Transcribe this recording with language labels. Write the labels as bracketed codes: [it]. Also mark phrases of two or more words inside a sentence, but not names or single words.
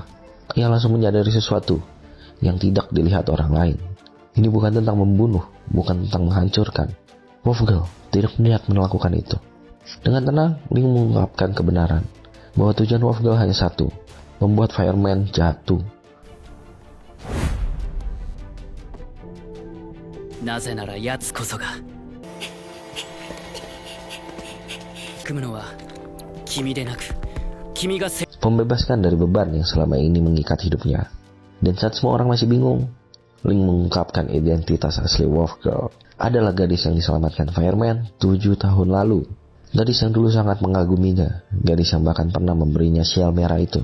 [id] Ia langsung menyadari sesuatu yang tidak dilihat orang lain. Ini bukan tentang membunuh, bukan tentang menghancurkan. Wolf Girl tidak niat melakukan itu. Dengan tenang, Link mengungkapkan kebenaran bahwa tujuan Wolf Girl hanya satu, membuat Fireman jatuh. [ja] なぜなら奴こそが組むのは君でなく君が [id] Membebaskan dari beban yang selama ini mengikat hidupnya. Dan saat semua orang masih bingung, Link mengungkapkan identitas asli Wolf Girl. Adalah gadis yang diselamatkan Fireman 7 tahun lalu. Gadis yang dulu sangat mengaguminya, gadis yang bahkan pernah memberinya sial merah itu.